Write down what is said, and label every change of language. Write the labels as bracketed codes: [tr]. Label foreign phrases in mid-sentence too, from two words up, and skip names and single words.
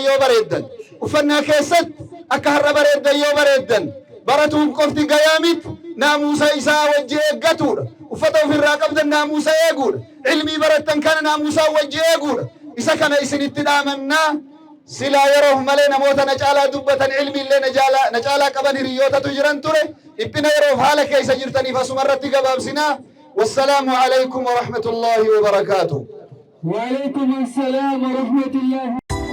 [om] yoo bareeddan uffannaa keessatti akka har'a bareeddan yoo bareeddan baratuun qofti gayaa miti naamusa isaa wajji eeggatudha uffata ofirraa qabdan naamusa eeguudha ilmii barattan kana naamusaa wajji eeguudha isa kana isinitti dhaamannaa silaa yeroo malee namoota na caalaa dubbatan ilmiillee na caalaa qaban hiriyootatu jiran ture dhiphina yeroof haala keessa jirtaniif asumarratti gabaabsinaa [ar] والسلام عليكم ورحمة الله وبركاته. وعليكم السلام ورحمة الله